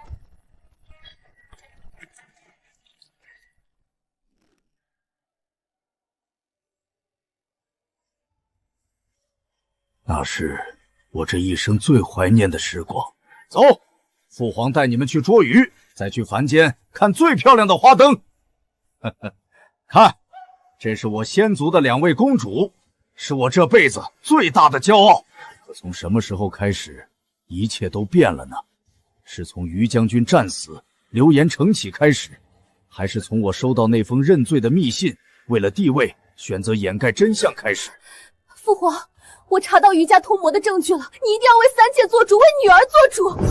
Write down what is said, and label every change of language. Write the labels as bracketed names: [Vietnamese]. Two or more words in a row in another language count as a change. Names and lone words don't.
[Chinese] 那是我這一生最懷念的時光。走，父皇帶你們去捉魚，再去凡間看最漂亮的花燈。呵呵，看。這是我先族的兩位公主，是我這輩子最大的驕傲。可從什麼時候開始，一切都變了呢？是從於將軍戰死、流言成起開始，還是從我收到那封認罪的密信，為了地位選擇掩蓋真相開始？父皇，我查到於家通謀的證據了，你一定要為三界做主，為女兒做主。